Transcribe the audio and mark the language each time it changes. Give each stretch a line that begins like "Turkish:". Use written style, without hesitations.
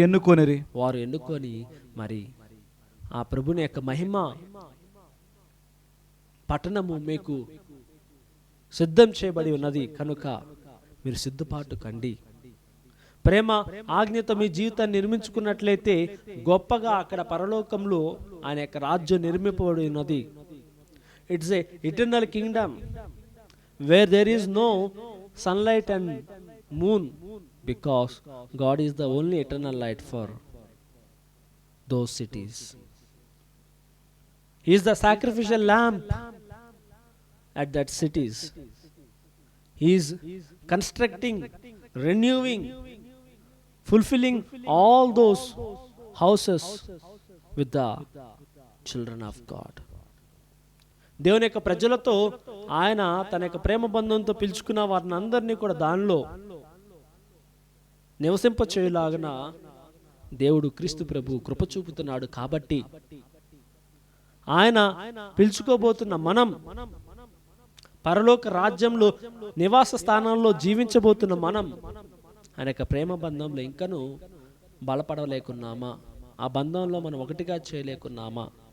Telugu: ఎన్నుకొని మరి ఆ ప్రభుని యొక్క మహిమ పట్టణము మీకు సిద్ధం చేయబడి ఉన్నది కనుక మీరు సిద్ధపాటు కండి. ప్రేమ ఆజ్ఞతో మీ జీవితాన్ని నిర్మించుకున్నట్లయితే గొప్పగా అక్కడ పరలోకంలో ఆయన యొక్క రాజ్యం నిర్మింపబడి ఉన్నది.
English: It's a eternal kingdom where there is no sunlight and moon, because God is the only eternal light for those cities. He is the sacrificial lamb at that cities. He is constructing, renewing, fulfilling all those houses with the children of God.
Telugu: దేవుని యొక్క ప్రజలతో ఆయన తన యొక్క ప్రేమ బంధంతో పిలుచుకున్న వారిని అందరినీ కూడా దానిలో నివసింప చేయలాగన దేవుడు క్రీస్తు ప్రభు కృప చూపుతున్నాడు. కాబట్టి ఆయన పిలుచుకోబోతున్న మనం పరలోక రాజ్యంలో నివాస స్థానంలో జీవించబోతున్న మనం ఆయన యొక్క ప్రేమ బంధంలో ఇంకను బలపడలేకున్నామా, ఆ బంధంలో మనం ఒకటిగా చేయలేకున్నామా?